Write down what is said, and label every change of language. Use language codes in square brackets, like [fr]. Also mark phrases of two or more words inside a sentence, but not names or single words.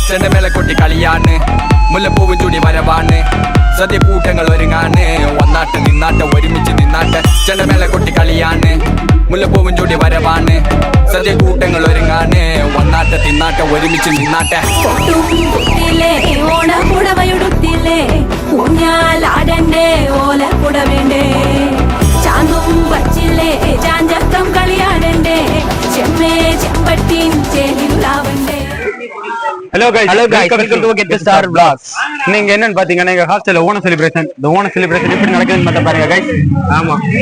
[ml] ചെണ്ട മേലെ കൊട്ടി കളിയാണ് മുല്ലപ്പൂവും ചൂടി വരവാണ് സദ്യ കൂട്ടങ്ങൾ ഒരുങ്ങാണ് ഒന്നാട്ട് നിന്നാട്ട് ഒരുമിച്ച് നിന്നാട്ട് ചെണ്ട മേലെ കൊട്ടി കളിയാണ് മുല്ലപ്പൂവും ചൂടി വരവാണ് സദ്യ കൂട്ടങ്ങൾ ഒരുങ്ങാണ് ഒന്നാട്ട് തിന്നാട്ട് ഒരുമിച്ച് നിന്നാട്ട് ഓണപ്പുടവയുടുത്തില്ലേ ഊഞ്ഞാലാടണ്ടേ ഓല പുടവേണ്ടേ ചാന്തും വച്ചില്ലേ ചാഞ്ചക്കം കളിയാടണ്ടേ ചെമ്മേ ചെമ്പട്ടിൻ ചേലിലാവണ്ടേ. [en] Hello guys welcome to Get Star vlogs. [ta] நீங்க என்னன்னு பாத்தீங்கன்னா எங்க ஹாஸ்டல்ல ஓணம் செலிப்ரேஷன் எப்படி நடக்குதுன்னு மட்டும் பாருங்க கைஸ். ஆமா